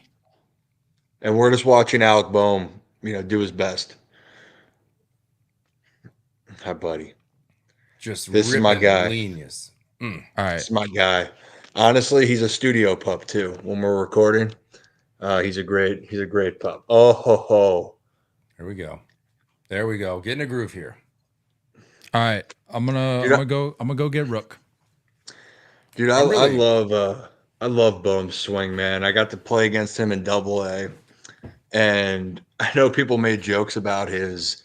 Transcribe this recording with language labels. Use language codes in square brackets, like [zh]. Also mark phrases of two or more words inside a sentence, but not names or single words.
[en] And we're just watching Alec Boehm, do his best. Hi, buddy. Just this is my guy. Genius. All right. This is my guy. Honestly, he's a studio pup too. When we're recording, he's a great pup. Oh ho ho. There we go. Get in a groove here. All right. I'm gonna go get Rook. Dude, I love Boehm's swing, man. I got to play against him in AA, and I know people made jokes about his.